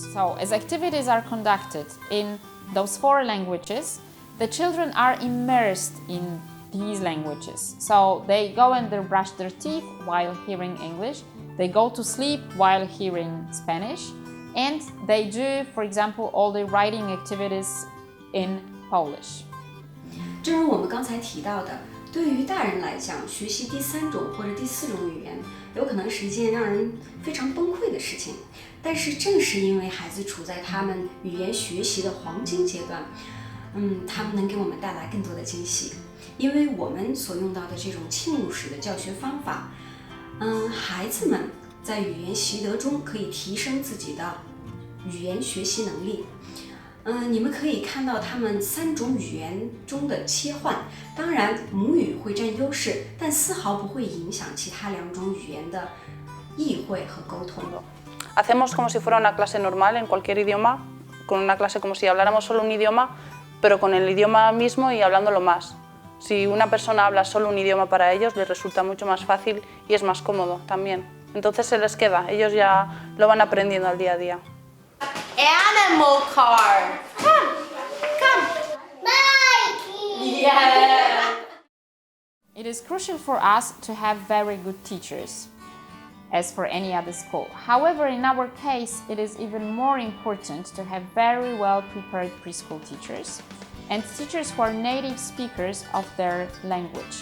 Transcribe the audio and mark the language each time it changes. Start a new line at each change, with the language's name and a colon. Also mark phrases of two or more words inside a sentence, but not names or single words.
English: So as activities are conducted in those 4 languages, the children are immersed in these languages. So they go and they brush their teeth while hearing English, they go to sleep while hearing Spanish, and they do, for example, all the writing activities in Polish.
Chinese: 正如我们刚才提到的，对于大人来讲，学习第3种或者第4种语言，有可能是一件让人非常崩溃的事情。但是正是因为孩子处在他们语言学习的黄金阶段，他们能给我们带来更多的惊喜。因为我们所用到的这种浸入式的教学方法，孩子们在语言习得中可以提升自己的语言学习能力。你们可以看到他们3种语言中的切换，当然母语会占优势，但丝毫不会影响其他2种语言的意会和沟通。
Spanish: Hacemos como si fuera una clase normal en cualquier idioma, con una clase como si habláramos solo un idioma, pero con el idioma mismo y hablándolo más. Si una persona habla solo un idioma para ellos, les resulta mucho más fácil y es más cómodo también. Entonces se les queda, ellos ya lo van aprendiendo al día a día.
English: Animal car. Come. Mikey. Yeah. It is crucial for us to have very good teachers, as for any other school. However, in our case, it is even more important to have very well prepared preschool teachers and teachers who are native speakers of their language.